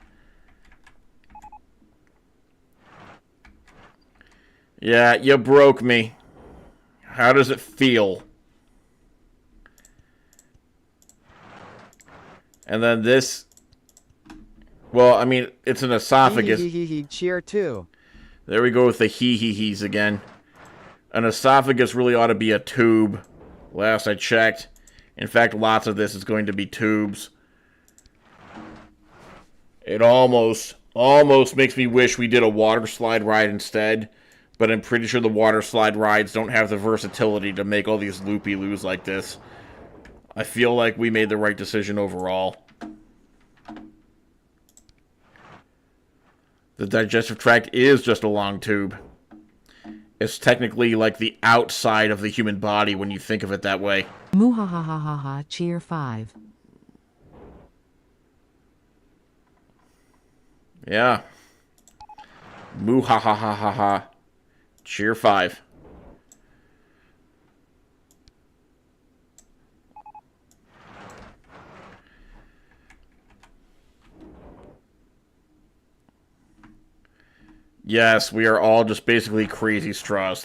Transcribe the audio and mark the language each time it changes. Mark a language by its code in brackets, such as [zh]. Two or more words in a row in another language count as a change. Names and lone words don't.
[en] Yeah, you broke me. How does it feel? And then this... Well, I mean, it's an esophagus. Cheer 2. There we go with the hee-hee-hees again. An esophagus really ought to be a tube. Last I checked. In fact, lots of this is going to be tubes. It almost makes me wish we did a water slide ride instead. But I'm pretty sure the water slide rides don't have the versatility to make all these loopy-loos like this. I feel like we made the right decision overall. The digestive tract is just a long tube. It's technically like the outside of the human body when you think of it that way. Moo ha ha ha ha ha, cheer 5. Yeah. Moo ha ha ha ha ha. Cheer 5. Yes, we are all just basically crazy straws.